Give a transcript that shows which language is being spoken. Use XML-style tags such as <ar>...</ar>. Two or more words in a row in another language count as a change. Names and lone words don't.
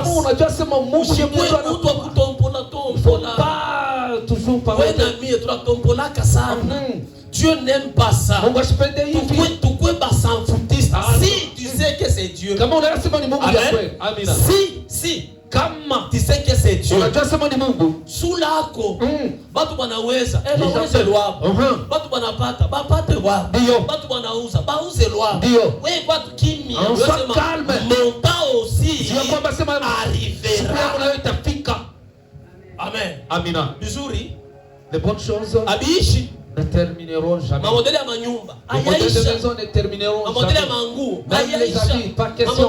<fr>Il ne faut pas toujours parler. Dieu n'aime pas ça. Si tu sais que c'est Dieu. Amen. Si tu sais que c'est Dieu.</fr> <sw>Sous l'ako, batu banaweza, baweze lwabo. Batu banapata, bapate lwabo. Batu banauza, bauze lwabo. Wewe batu kimya,</sw> <fr>calme. Mon temps aussi arrivera. Amen.</fr> <sw>Amina. Bizuri.</sw> <fr>Les bonnes choses</fr> <sw>abiishi</sw> <fr>ne termineront jamais. Les modèles de maison ne termineront jamais. Même les habits, pas question.</fr>